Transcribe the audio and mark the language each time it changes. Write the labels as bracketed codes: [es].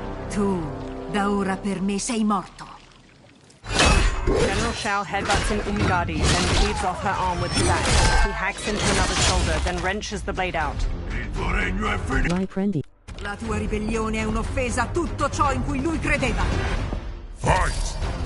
[it] Tu, da ora per me sei morto. [en] General Shao headbutts an Umgadi, then cleaves off her arm with his axe. He hacks into another shoulder, then wrenches the blade out. [it] Il tuo regno è finito! Vai prendi. La tua ribellione è un'offesa a tutto ciò in cui lui credeva. [en] Fight!